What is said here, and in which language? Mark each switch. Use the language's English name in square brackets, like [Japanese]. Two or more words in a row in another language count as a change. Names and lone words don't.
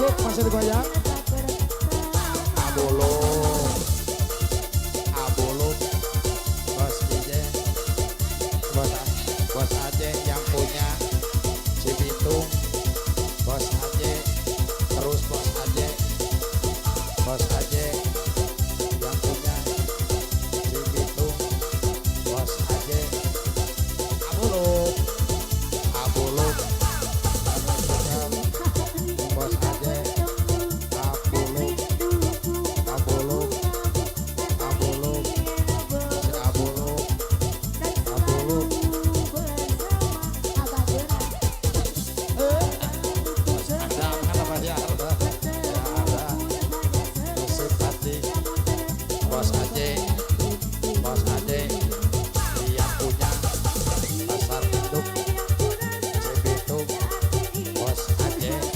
[Indonesian] masih digoyang. Abulung, abulung, bos Ijen, bos Aceh yang punya Cibitung, bos Aceh, terus bos Aceh yang punya Cibitung, bos Aceh, abulung, abulung, bos Aceh, abulung. Abulung, abulung, si abulung, abulung. Ada mana Mas ya? Ada. Musik hati, bos Aceh, yang punya pasar induk, Cibitung, bos Aceh.